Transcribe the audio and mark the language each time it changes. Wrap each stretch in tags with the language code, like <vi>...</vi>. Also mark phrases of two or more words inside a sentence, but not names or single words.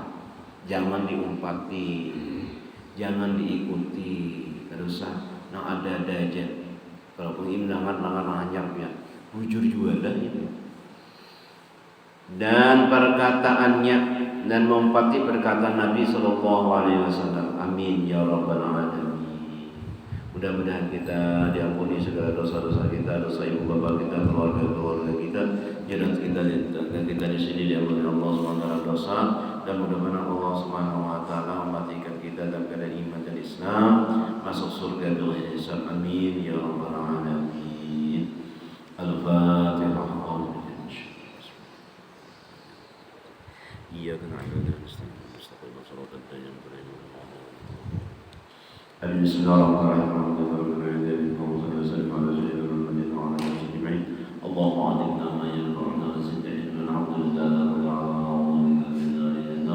<bjn>Jangan diumpati, jangan diikuti, kada usah. Nah ada aja. Kalau pun langar hanyar ya, bujur juga dah itu.</bjn> <id>Dan perkataannya dan mengumpati perkataan Nabi</id> <ar>صلى الله عليه وسلم. آمين يا رب العالمين.</ar> <id>Mudah-mudahan kita diampuni segala dosa-dosa kita, dosa ibu bapak kita, keluarga kita, dan kita di sini diampuni</id> <ar>الله سبحانه وتعالى</ar> <id>dosa, dan mudah-mudahan</id> <ar>الله سبحانه وتعالى</ar> <id>mematikan kita dalam keadaan iman dan Islam, masuk surga dengan hisab.</id> <ar>آمين يا رب العالمين. الفاتحة. إياك نعبد وإياك نستعين. صراط الذين أنعمت عليهم. Bismillahirrahmanirrahim. اللهم علمنا ما ينفعنا وزدنا علما نعوذ بالله من النار.</ar>